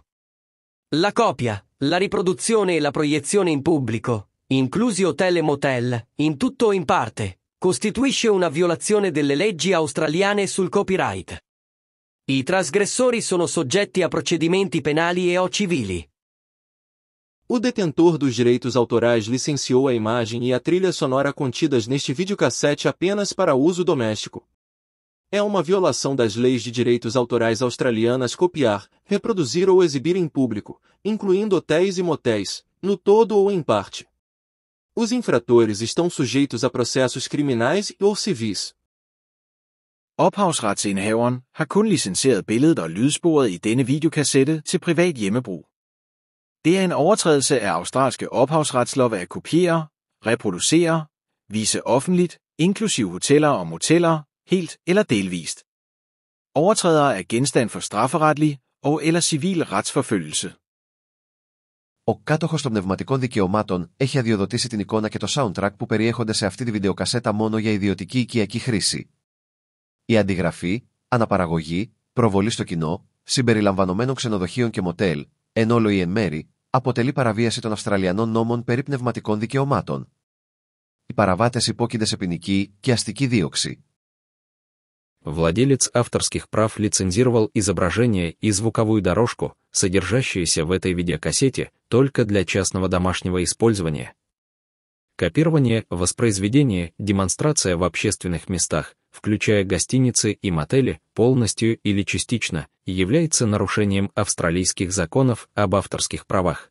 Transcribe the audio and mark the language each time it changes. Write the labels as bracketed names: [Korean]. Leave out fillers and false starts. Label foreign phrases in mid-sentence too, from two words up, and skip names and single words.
[Italian] La copia, la riproduzione e la proiezione in pubblico, inclusi hotel e motel, in tutto o in parte, costituisce una violazione delle leggi australiane sul copyright. I trasgressori sono soggetti a procedimenti penali e o civili. [Portuguese] O detentor dos direitos autorais licenciou a imagem e a trilha sonora contidas neste videocassete apenas para uso doméstico. É uma violação das leis de direitos autorais australianas copiar, reproduzir ou exibir em público, incluindo hotéis e motéis, no todo ou em parte. Os infratores estão sujeitos a processos criminais ou civis. [Danish] Ophavsretsindehaveren har kun licenseret billedet og lydsporet i denne videokassette til privat hjemmebrug. Det er en overtrædelse af australske ophavsretslove at kopiere, reproducere, vise offentligt, inklusive hoteller og moteller, helt eller delvist. Overtrædere er genstand for strafferetlig og eller civil retsforfølgelse. [Greek] Ο κάτοχος των πνευματικών δικαιωμάτων έχει αδειοδοτήσει την εικόνα και το soundtrack που περιέχονται σε αυτή τη βιντεοκασέτα μόνο για ιδιωτική οικιακή χρήση. Η αντιγραφή, αναπαραγωγή, προβολή στο κοινό, συμπεριλαμβανομένων ξενοδοχείων και μοτέλ, εν όλο ή εν μέρη, αποτελεί παραβίαση των Αυστραλιανών νόμων περί πνευματικών δικαιωμάτων. Οι παραβάτες υπόκεινται σε ποινική και αστική δίωξη. [Russian] Владелец авторских прав лицензировал изображение и звуковую дорожку, содержащиеся в этой видеокассете, только для частного домашнего использования. Копирование, воспроизведение, демонстрация в общественных местах, включая гостиницы и мотели, полностью или частично, является нарушением австралийских законов об авторских правах.